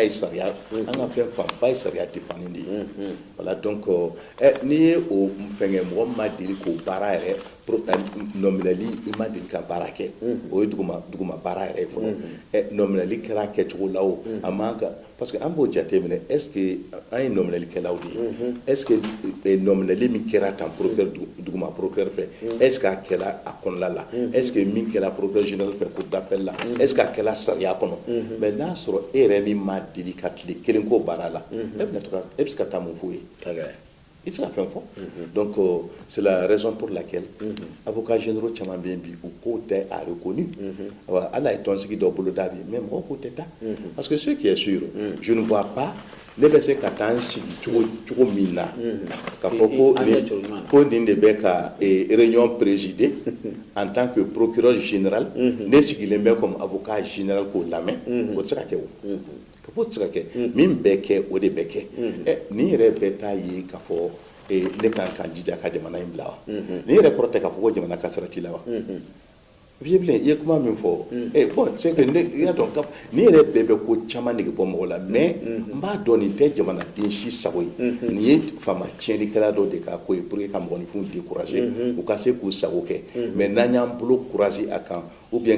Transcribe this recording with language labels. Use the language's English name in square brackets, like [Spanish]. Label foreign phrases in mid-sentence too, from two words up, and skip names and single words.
[Bambara] ye sariya an ka fɛn fanba ye sariya défending de ye [French] voilà donc [Bambara] n'i ye o fɛngɛ mɔgɔ min ma deli k'o baara yɛrɛ nominali i ma deli ka baara kɛ o ye duguma baara yɛrɛ ye fɔlɔ nominali kɛra kɛcogo la o a man ka [French] parce que [Bambara] an b'o jateminɛ [French] est ce que [Bambara] an ye nominalikɛlaw de ye est [French] ce que [Bambara] nominali min kɛra tan procureur duguma procureur fɛ [French] est ce que [Bambara] a kɛra a kɔnɔna la [French] est ce que [Bambara] min kɛra [French] procureur général [Bambara] fɛ [French] cour d'appel [Bambara] la [French] est ce que [Bambara] a kɛra sariya kɔnɔ mais n'a sɔrɔ e yɛrɛ min ma deli ka tile kelen k'o baara la e bɛ se ka taa mun f'o ye i tɛ se ka fɛn fɔ [French] donc c'est la raison pour laquelle avocats généraux [Bambara] caman bɛ yen bi u ko tɛ a reconnu ala ye tɔnsigi dɔ bolo da bi mais mɔgɔw ko tɛ taa [French] parce que ce qui est sûr je ne vois pas [Bambara] ne bɛ se ka taa n sigi cogo min na ka fɔ ko nin de bɛ ka [French] réunion présider en tant que procureur général [Bambara] ne sigilen bɛ [French] comme avocat général [Bambara] k'o lamɛn o tɛ se ka kɛ o o tɛ se ka kɛ min bɛ kɛ o de bɛ kɛ nin yɛrɛ bɛ taa ye k'a fɔ ne kan ka jija ka jamana in bila wa nin yɛrɛ kɔrɔ tɛ k'a fɔ ko jamana kasara t'i la wa vieux i ye kuma min fɔ bon [French] c'est que [Bambara] ne y'a dɔn nin yɛrɛ bɛɛ bɛ ko caman nege bɔ mɔgɔ la mais n b'a dɔn nin tɛ jamanaden si sago ye nin ye faama tiɲɛlikɛla dɔ de ka ko ye [French] pour que [Bambara] ka mɔgɔninfinw décourager u ka se k'u sago kɛ mais n'an y'an bolo courager a kan [French] ou bien